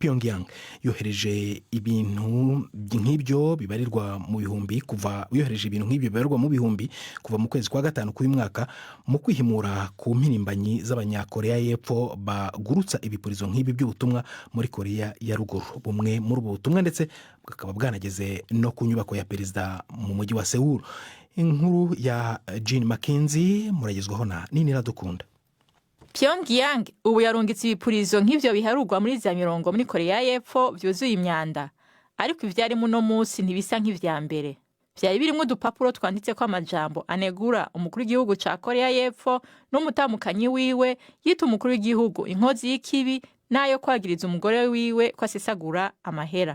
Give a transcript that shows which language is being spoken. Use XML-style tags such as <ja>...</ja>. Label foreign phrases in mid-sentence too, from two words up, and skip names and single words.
<rw>Pyongyang yohereje ibintu nk'ibyo bibarirwa mu bihumbi kuva mu kwezi kwa gatanu k'uyu mwaka mu kwihimura ku mpirimbanyi z'abanyakorea y'Epfo bagurutsa ibipurizo nk'ibi by'ubutumwa muri Korea ya Ruguru. Bumwe muri ubu butumwa ndetse bukaba bwanageze no ku nyubako ya perezida mu mujyi wa Seoul. Inkuru ya Jean Mackenzie muragezwaho na Nini Radukunda.</rw> <rn>Pyongyang ubu yarungitse ibipurizo nk'ivyo biharurwa muri za mirongo muri Korea y'Epfo vyuzuye imyanda, ariko ivyari muno munsi ntibisa nk'ivya mbere. Vyari birimo udupapuro twanditse ko amajambo anegura umukuru w'igihugu ca Korea y'Epfo n'umutamukanyi wiwe yita umukuru w'igihugu inkozi y'ikibi nayo kwagiriza umugore wiwe ko asesagura amahera.</rn>